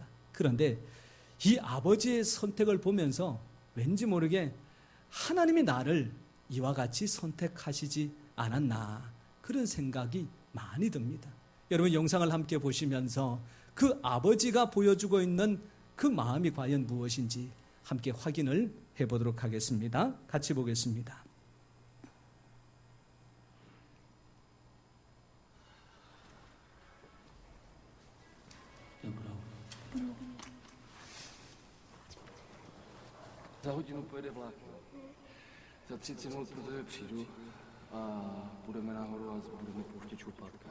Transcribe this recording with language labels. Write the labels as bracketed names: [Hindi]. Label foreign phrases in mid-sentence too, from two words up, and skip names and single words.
[Korean] 그런데 이 아버지의 선택을 보면서 왠지 모르게 하나님이 나를 이와 같이 선택하시지 않았나, 그런 생각이 많이 듭니다. 여러분, 영상을 함께 보시면서 그 아버지가 보여주고 있는 그 마음이 과연 무엇인지 함께 확인을 해보도록 하겠습니다. 같이 보겠습니다. [Czech] Za hodinu pojede vlak. Za 30 minut po tebe přijdu a půjdeme nahoru a budeme pouštět čupátka.